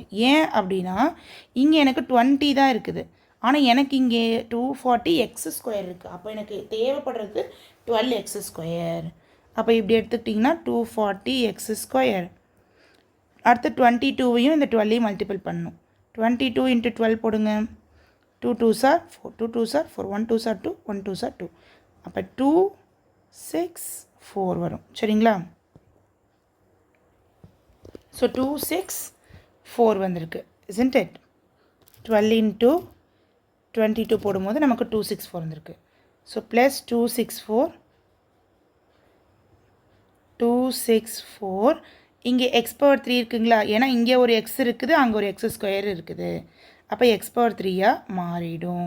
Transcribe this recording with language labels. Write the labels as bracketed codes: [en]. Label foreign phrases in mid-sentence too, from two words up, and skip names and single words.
[ta] ஏன் அப்படின்னா இங்கே எனக்கு 20 தான் இருக்குது, ஆனால் எனக்கு இங்கே 240x² இருக்குது. அப்போ எனக்கு தேவைப்படுறது 12x². அப்போ இப்படி எடுத்துக்கிட்டிங்கன்னா 240x². அடுத்து 22வையும் இந்த 12ஐயும் மல்டிபிள் பண்ணணும். [en] 22 × 12 போடுங்க. 2 2s are 4, 2 2s are 4, 1 2s are 2, 1 2s are 2. [ta] அப்போ 2 6 4 வரும், சரிங்களா? ஸோ 2 6 4 வந்திருக்கு, [en] isn't it? [ta] 12 × 22 போடும்போது நமக்கு 264 வந்திருக்கு. [en] so plus 264 264. [ta] இங்கே x⁴ இருக்குங்களா, ஏன்னா இங்கே ஒரு எக்ஸ் இருக்குது, அங்கே ஒரு x² இருக்குது. அப்போ x⁴ மாறிடும்.